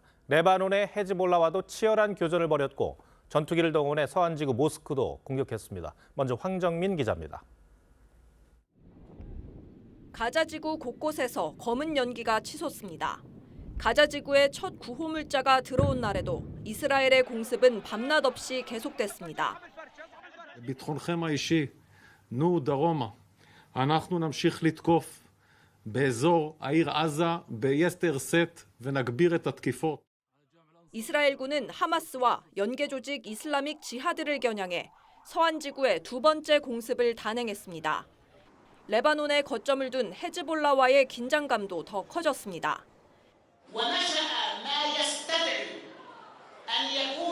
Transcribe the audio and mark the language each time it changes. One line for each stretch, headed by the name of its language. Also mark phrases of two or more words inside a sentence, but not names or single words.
Korean: 레바논의 헤즈볼라와도 치열한 교전을 벌였고 전투기를 동원해 서안지구 모스크도 공격했습니다. 먼저 황정민 기자입니다. 가자지구 곳곳에서 검은 연기가 치솟습니다. 가자지구에 첫 구호물자가 들어온 날에도 이스라엘의 공습은 밤낮 없이 계속됐습니다.
Hebrew: ביטחונכם האישי, נו דרומה. אנחנו נמשיך לתקוף באזור העיר עזה ביתר שאת ונגביר את התקיפות.
Korean: 이스라엘군은 하마스와 연계 조직 이슬라믹 지하드를 겨냥해 서안지구에 두 번째 공습을 단행했습니다. 레바논에 거점을 둔 헤즈볼라와의 긴장감도 더 커졌습니다.
Arabic: ونشأ ما يستدعي أن